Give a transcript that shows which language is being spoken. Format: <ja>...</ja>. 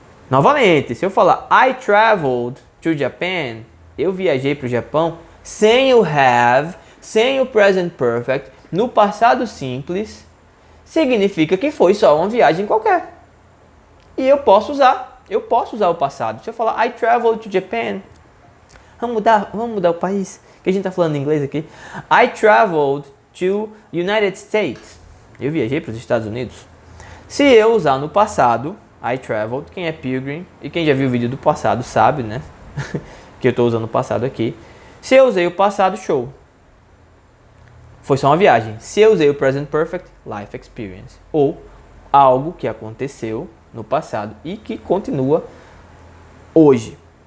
<pt>Novamente, se eu falar</pt> <en>I traveled to Japan,</en> <pt>eu viajei para o Japão, sem o have, sem o present perfect, no passado simples, significa que foi só uma viagem qualquer. E eu posso usar o passado. Se eu falar</pt> <en>I traveled to Japan,</en> <pt>vamos mudar o país, que a gente está falando em inglês aqui.</pt> <en>I traveled to United States.</en> <pt>Eu viajei para os Estados Unidos. Se eu usar no passado, I traveled, quem é Pilgrim e quem já viu o vídeo do passado sabe, né? Que eu estou usando o passado aqui. Se eu usei o passado, show. Foi só uma viagem. Se eu usei o Present Perfect, Life Experience. Ou algo que aconteceu no passado e que continua hoje.</pt>